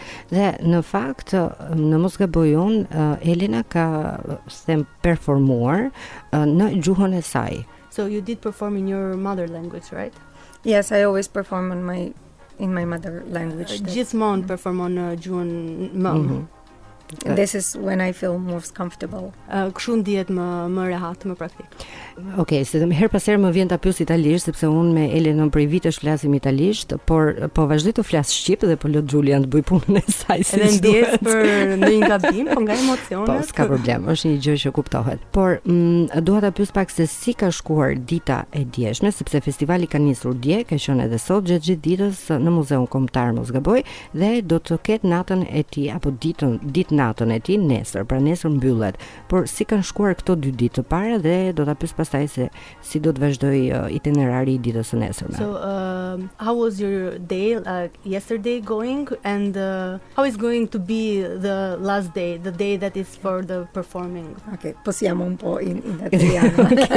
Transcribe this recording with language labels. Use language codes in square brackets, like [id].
[sq] Dhe në fakt, në mos gaboj unë, Elena ka performuar në gjuhën e saj. [en] So you did perform in your mother language, right? Yes, I always perform in my mother language. [sq] Gjithmonë performon në gjuhën më. [en] This is when I feel most comfortable. [sq] Kështu ndihet më rehat, më praktik. Okej, se her pas here më vjen ta pyes italisht, sepse unë me Elenën prej vitesh flasim italisht, por po vazhdoj të flas shqip dhe po lot Julian të bëj punën e saj si edhe ndjes për ndonjë gabim, po nga emocionet. Po, s'ka problem, është një gjë që kuptohet. Por dua ta pyes pak se si ka shkuar dita e djeshme, sepse festivali ka nisur dje, ka qenë edhe sot gjatë gjithë ditës në Muzeun Kombëtar, mos gaboj, dhe do të ketë natën e tij apo natën e tij nesër, pra nesër mbyllet. Por si kanë shkuar këto 2 ditë të para dhe do ta pyes pastaj se si do të vazhdoj itinerari i ditës së nesërme. [en] So, how was your day yesterday going, and how is going to be the last day, the day that is for the performing? [it] Ok, possiamo un po' in italiano.